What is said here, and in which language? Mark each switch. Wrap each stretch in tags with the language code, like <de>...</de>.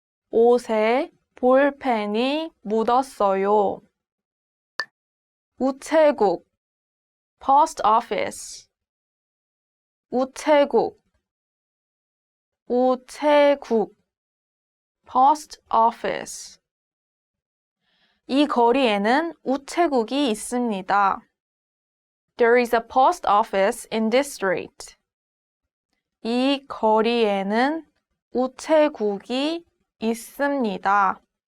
<ko>옷에 볼펜이 묻었어요. 우체국,</ko> <en>post office.</en> <ko>우체국,</ko> <en>post office.</en> <ko>이 거리에는 우체국이 있습니다.</ko> <en>There is a post office in this street.</en> <ko>이 거리에는 우체국이 있습니다.</ko>